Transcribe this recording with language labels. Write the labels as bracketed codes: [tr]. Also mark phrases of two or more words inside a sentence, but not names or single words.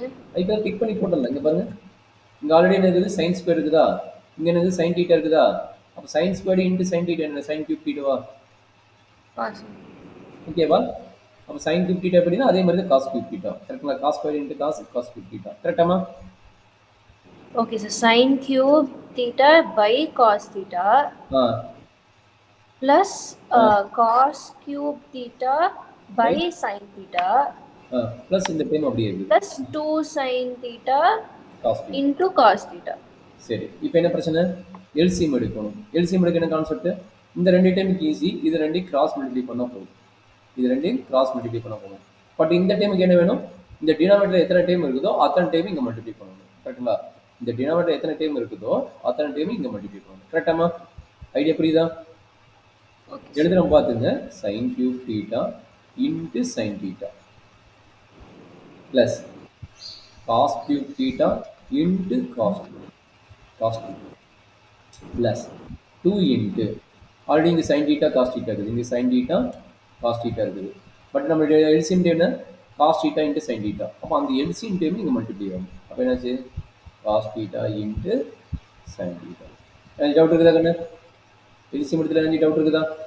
[ta] இப்போ கிளிக் பண்ணி போட்டல இங்க பாருங்க இங்க ஆல்ரெடி என்ன இருக்குது [en] sin square [ta] இருக்குதா இங்க என்னது [en] sin θ [ta] இருக்குதா அப்ப [en] sin square into sin θ [ta] என்ன [en] sin cube θவா [ta] ஓகேவா அப்ப [en] sin cube θ [ta] அப்படினா அதே மாதிரி தான் [en] cos cube θ [ta] கரெக்ட்டா [en] cos square into cos cube θ [ta] கரெக்ட்டாமா [en] okay sir sin cube θ by cos θ plus cos cube θ by sin θ [ta] plus இந்த டைம் அப்படியே இருக்கு [en] plus 2 sin θ into cos θ [ta] சரி இப்போ என்ன பிரச்சனை எல்சிஎம் எடுக்கணும் எல்சிஎம் எடுக்க என்ன கான்செப்ட் இந்த ரெண்டு டைமுக்கு ஈஸி இது ரெண்டையும் [en] cross multiply [ta] பண்ணா போதும் இது ரெண்டையும் [en] cross multiply [ta] பண்ணா போதும் பட் இந்த டைமுக்கு என்ன வேணும் இந்த டினாமினேட்டர் எத்தனை டைம் இருக்குதோ அத்தனை டைம் இங்க மல்டிப்ளை பண்ணணும் கரெக்ட்டுங்களா இந்த டினாமினேட்டர் எத்தனை டைம் இருக்குதோ அத்தனை டைம் இங்க மல்டிப்ளை பண்ணணும் கரெக்ட்டாமா ஐடியா புரியுதா எழுதுறோம் பாத்துங்க [en] sin cube θ into sin θ plus cos cube θ into cos θ plus 2 into [ta] ஆல்ரெடி இங்க [en] sin θ cos θ [ta] இருக்குது இங்க [en] sin θ cos θ [ta] இருக்குது பட் நம்ம [en] LCM time [ta] என்ன [en] cos θ into sin θ [ta] அப்ப அந்த [en] LCM time [ta] இங்க மல்டிப்ளை ஆகும் அப்ப என்னாச்சு [en] cos θ into sin θ [ta] என்ன டவுட் இருக்குதா கண்ணு LCM எடுத்துல என்ன டவுட் இருக்குதா